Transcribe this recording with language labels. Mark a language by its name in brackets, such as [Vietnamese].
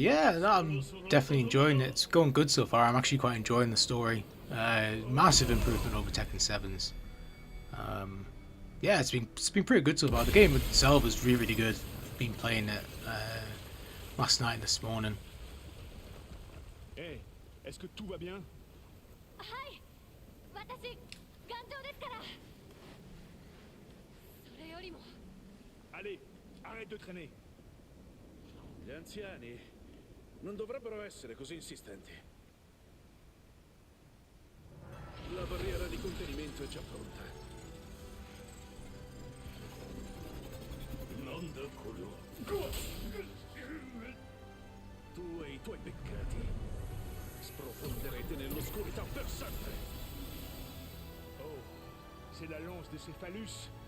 [English] Yeah, no, I'm definitely enjoying it. It's going good so far. I'm actually quite enjoying the story. Massive improvement over Tekken 7's. Yeah, it's been pretty good so far. The game itself is really good. I've been playing it last night and this morning. [French] Hey, est-ce que tout va bien? [Japanese] はい私頑丈ですからそれよりも [French] Allez, arrête de traîner. [Italian] Gli anziani non dovrebbero essere così insistenti. La barriera di contenimento è già pronta. [Japanese] なんだこれは [Italian] Tu e i tuoi peccati sprofonderete nell'oscurità per sempre. [French] Oh, c'est la lance de Cephalus.